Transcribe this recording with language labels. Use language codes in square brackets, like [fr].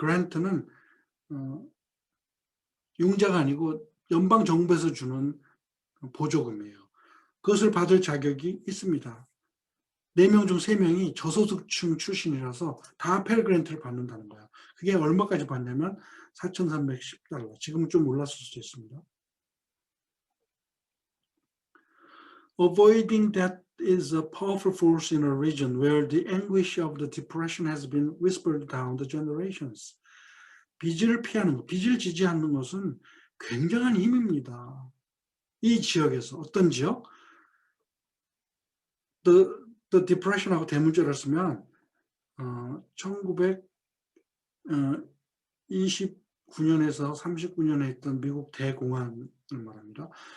[ko] 그랜트는 융자가 아니고 연방 정부에서 주는 보조금이에요. 그것을 받을 자격이 있습니다. 4명 중 3명이 저소득층 출신이라서 다 펠 그랜트를 받는다는 거예요. 그게 얼마까지 받냐면 4,310달러. 지금은 좀 올랐을 수도 있습니다. [en] Avoiding debt is a powerful force in a region where the anguish of the depression has been whispered down the generations. [ko] 빚을 피하는 것, 빚을 지지 않는 것은 굉장한 힘입니다. 이 지역에서, 어떤 지역? The Depression하고 대문자를 쓰면 1929년에서 39년에 있던 미국 대공황을 말합니다.